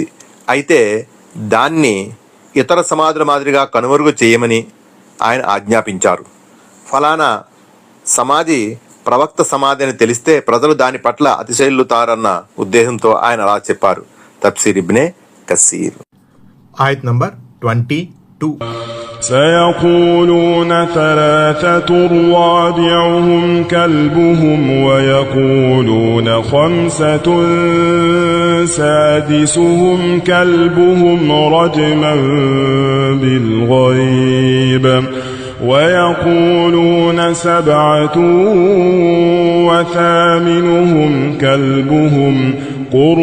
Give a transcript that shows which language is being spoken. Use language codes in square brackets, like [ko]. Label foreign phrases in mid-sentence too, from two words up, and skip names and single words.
[te] అయితే దాన్ని ఇతర సమాధుల మాదిరిగా కనుమరుగు చేయమని ఆయన ఆజ్ఞాపించారు. ఫలానా సమాధి ప్రవక్త సమాధి అని తెలిస్తే ప్రజలు దాని పట్ల అతిశయిల్లుతారన్న ఉద్దేశంతో ఆయన అలా చెప్పారు. తఫ్సీర్ ఇబ్నే కసీర్. ఆయత్ నంబర్ 22. [ar] سيقولون ثلاثة رابعهم كلبهم ويقولون خمسة سادسهم كلبهم رجما بالغيب ويقولون سبعة وثامنهم كلبهم قل